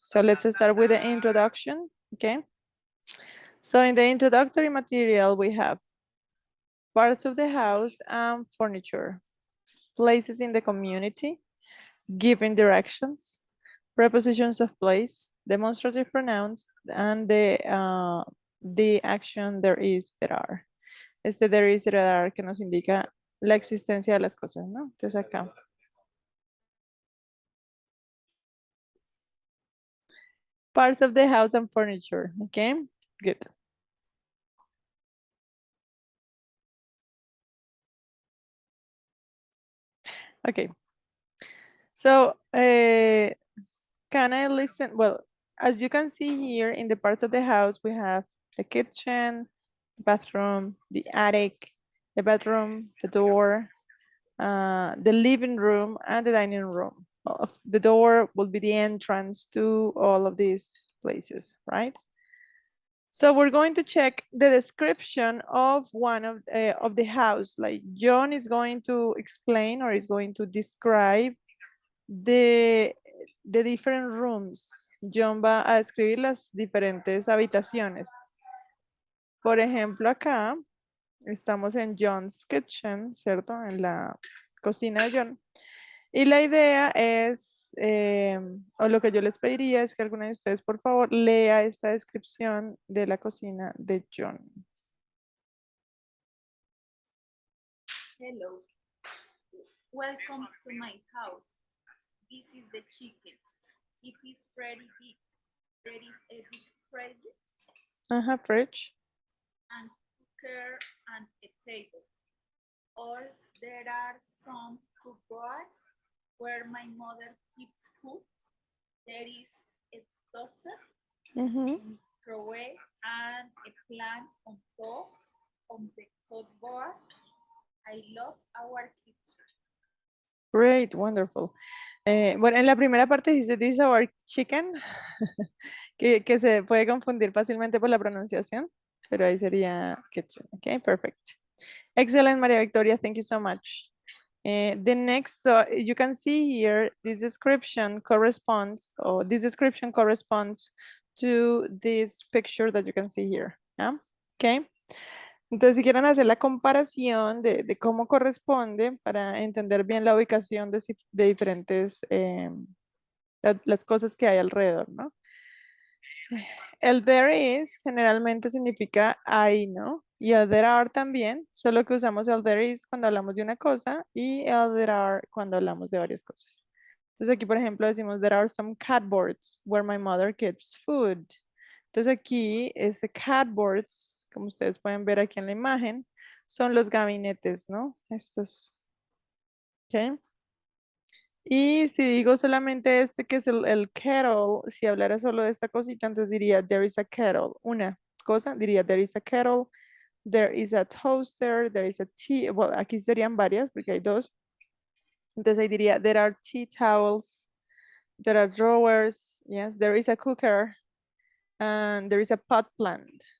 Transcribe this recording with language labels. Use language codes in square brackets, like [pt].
[en] So let's start with the introduction, okay? So in the introductory material, we have parts of the house and furniture, places in the community, giving directions, prepositions of place, demonstrative pronouns, and the action there is, there are. [es] Este [en] there is, there are, [es] que nos indica la existencia de las cosas, ¿no? Entonces acá. [en] Parts of the house and furniture, okay? Good. Okay. So, can I listen? Well, as you can see here in the parts of the house, we have the kitchen, the bathroom, the attic, the bedroom, the door, the living room, and the dining room. Well, the door will be the entrance to all of these places, right? So we're going to check the description of one of the house. Like John is going to explain or is going to describe the different rooms. [es] John va a describir las diferentes habitaciones. Por ejemplo, acá estamos en [en] John's kitchen, [es] ¿cierto? En la cocina de John. Y la idea es, o lo que yo les pediría es que alguno de ustedes, por favor, lea esta descripción de la cocina de John. [en] Hello, welcome to my house. This is the chicken. It is pretty big. There is a big fridge Ajá, fridge. and cooker and a table. Also, there are some cupboards where my mother keeps food. There is a toaster, Ujú. microwave, and a plant on top of the cupboard. I love our kitchen. Great, wonderful. [es] Bueno, en la primera parte dice [en] this is our chicken, [es] que se puede confundir fácilmente por la pronunciación, pero ahí sería kitchen. [en] Ok, perfect. Excellent, María Victoria. Thank you so much. The next, so you can see here, this description corresponds, or this description corresponds to this picture that you can see here. Yeah? Okay. [es] Entonces, si quieren hacer la comparación de cómo corresponde para entender bien la ubicación de diferentes, las cosas que hay alrededor, ¿no? El [en] there is [es] generalmente significa hay, ¿no? Y el [en] there are [es] también, solo que usamos el [en] there is [es] cuando hablamos de una cosa y el there are cuando hablamos de varias cosas. Entonces aquí, por ejemplo, decimos [en] there are some cupboards where my mother keeps food. [es] Entonces aquí, ese cupboards, como ustedes pueden ver aquí en la imagen, son los gabinetes, ¿no? Estos, ¿ok? Y si digo solamente este que es el kettle, si hablara solo de esta cosita, entonces diría [en] there is a kettle. [es] Una cosa, diría [en] there is a kettle, there is a toaster, there is a tea. [es] Bueno, aquí serían varias porque hay dos. Entonces ahí diría [en] there are tea towels, there are drawers, yes, there is a cooker, and there is a pot plant.